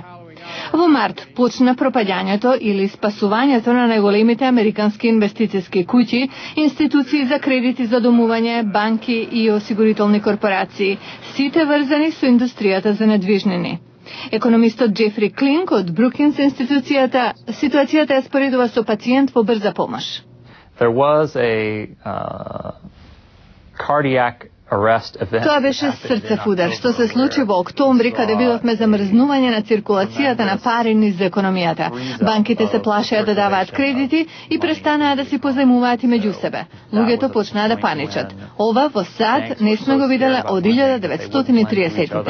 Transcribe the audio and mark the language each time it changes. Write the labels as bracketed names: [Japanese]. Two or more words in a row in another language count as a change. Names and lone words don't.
[Macedonian] Во март почна пропаѓањето или спасувањето на најголемите американски инвестициски куќи, институции за кредити за домување, банки и осигурителни корпорации, сите врзани со индустријата за недвижнини. Економистот Джефри Клинк од Брукинс институцијата ситуацијата ја споредува со пациент во брза помош. [English] There was a cardiac [Macedonian] Тоа беше срцев удар, што се случи во октомври, каде видовме замрзнување на циркулацијата на пари низ економијата. Банките се плашеа да даваат кредити и престанаа да си позајмуваат и меѓу себе. Луѓето почнаа да паничат. Ова во САД не сме го виделе од 1930-тите.